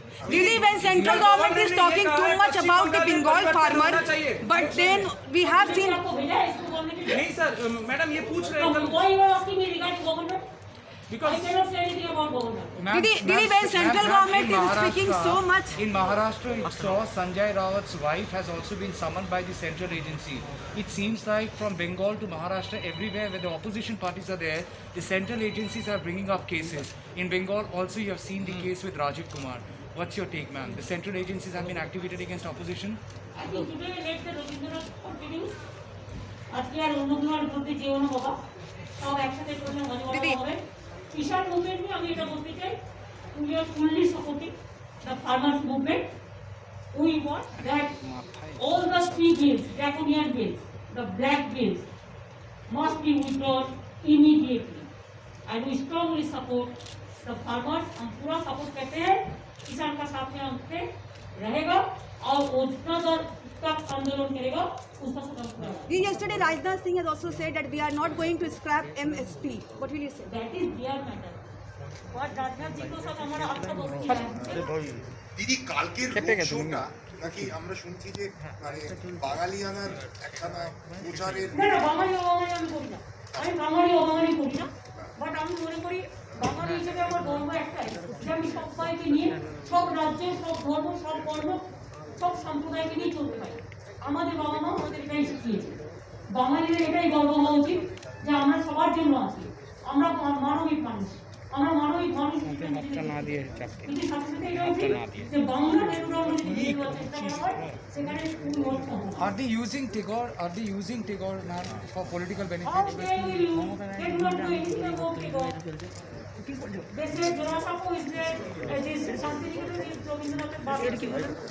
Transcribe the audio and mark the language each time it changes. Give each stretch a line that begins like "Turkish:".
English: Didi, when central government is talking too much about the Bengal farmer, but then we have seen.
Hindi: नहीं sir, madam ये पूछ रहे हैं
English: Why you are asking me regarding government? because I cannot say anything about government. Didi, when central government is speaking so much. In Maharashtra, you saw Sanjay Rawat's wife has also been summoned by the central agency. It seems like from Bengal to Maharashtra, everywhere where the opposition parties are there, the central agencies are bringing up cases. In Bengal also you have seen the case with Rajiv Kumar. What's your take, ma'am? The central agencies have been activated against opposition? I think today let the Rabindranath continues.
Bangla: আজকে আর অন্যগুলো আর বলতে যেও না বাবা, সব একসাথে করলে মজা হবে। কিষাণ মুভমেন্ট নিয়ে আমি এটা বলতে চাই,
English: we are fully supporting the farmers movement. We want that all the 3 bills, draconian bills, the black bills, must be withdrawn immediately. And we strongly support the farmers.
Hindi: हम पूरा सपोर्ट करते हैं, किसान का साथ में हमसे रहेगा और वो जितना देर तक आंदोलन करेगा उसका खत्म करेगा।
English: Yesterday, Rajnath Singh has also said that we are not going to scrap MSP. What will you say? That is their matter. What
Hindi: Rajnath ji को साथ हमारा अच्छा दोस्ती है।
Bangla: দিদি কালকের রোড শোটা নাকি আমরা শুনছি যে মানে বাঙালিয়ানার একখানা প্রচারের না না, বাঙালি অবাঙালি আমি করি না, আমি বাঙালি অবাঙালি করি না। বাট আমি মনে করি বাঙালি হিসেবে আমার গর্ব একটাই যে আমি সবাইকে নিয়ে, সব রাজ্যে, সব ধর্ম, সব বর্ণ, সব সম্প্রদায়কে নিয়ে চলতে পারি। আমাদের বাবা মা আমাদের এটাই শিখিয়েছে। বাঙালিদের এটাই গর্ব হওয়া উচিত যে আমরা সবার জন্য আছি, আমরা মানবিক মানুষ, আমরা মানবিক মানুষ হিসেবে দিয়ে চাপকে কিন্তু সাথে সাথে এটাও ঠিক যে বাংলা মেট্রো যদি ঘুরিয়ে দেওয়ার চেষ্টা করা হয় সেখানে স্কুল নষ্ট হবে।
English: Are they using Tagore, ma'am, for political How benefit? dare you? They do not know anything about Tagore. They say Jorasapo is there, this Santiniketan is Rabindranath Tagore.